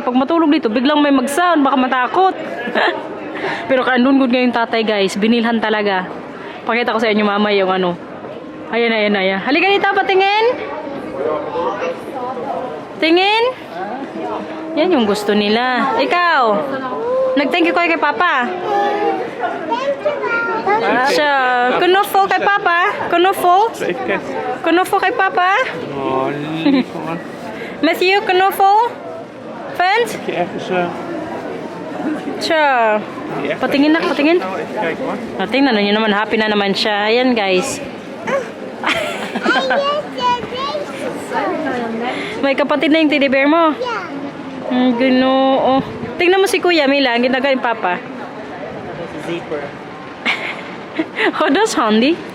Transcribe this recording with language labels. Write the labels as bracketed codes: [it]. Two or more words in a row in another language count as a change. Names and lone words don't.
[tl] Pag matulog dito, biglang may mag-sound, baka matakot. Pero kaandun good ngayon tatay, guys. Binilhan talaga. Pakita ko sa inyo mama yung ano. Ayan, ayan, ayan. Halika dito, patingin. Tingin. Yan yung gusto nila. Ikaw, nag- [en] thank you [tl] kayo kay Papa. Siya, kunofo kay Papa. Kunofo. [nl] Even kijken. [tl] Kunofo kay Papa. [nl] Oh, lief hoor. [tl] Matthew, kunofo. Fans? [nl] Moet je ergens... [tl] Siya. [nl] die echt- [tl] Patingin na, patingin. [nl] Nou, even kijken hoor. [tl] Tingnan nyo naman, happy na naman siya. Ayan, guys. May kapatid na yung teddy bear mo. Ginoo. Tingnan mo si Kuya Mila, ang ginagawa ni Papa. Zipper. [en] Oh, that's handy.